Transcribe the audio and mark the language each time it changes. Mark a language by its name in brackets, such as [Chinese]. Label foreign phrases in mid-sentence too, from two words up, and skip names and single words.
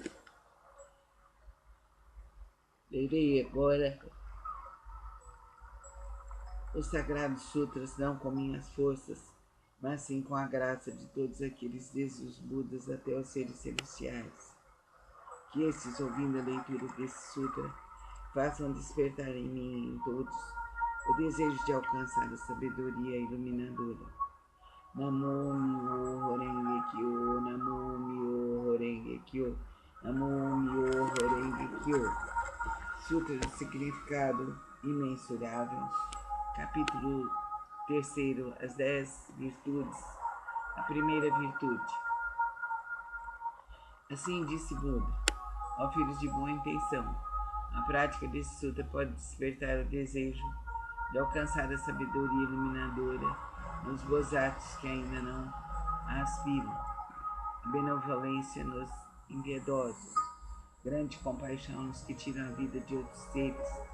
[Portuguese] Lerei agora os Sagrados Sutras não com minhas forças, mas sim com a graça de todos aqueles, desde os Budas até os seres celestiais. Que estes, ouvindo a leitura desse sutra, façam despertar em mim e em todos o desejo de alcançar a sabedoria iluminadora. [Japanese] 南無妙蓮華経 南無妙蓮華経 南無妙蓮華経. [Portuguese] Sutra de significado imensurável. Capítulo 3, as 10 virtudes. A primeira virtude. Assim disse Buda, ó filhos de boa intenção, a prática desse sutra pode despertar o desejo de alcançar a sabedoria iluminadora nos bozatos que ainda não a aspiram, a benevolência nos impiedosos, grande compaixão nos que tiram a vida de outros seres,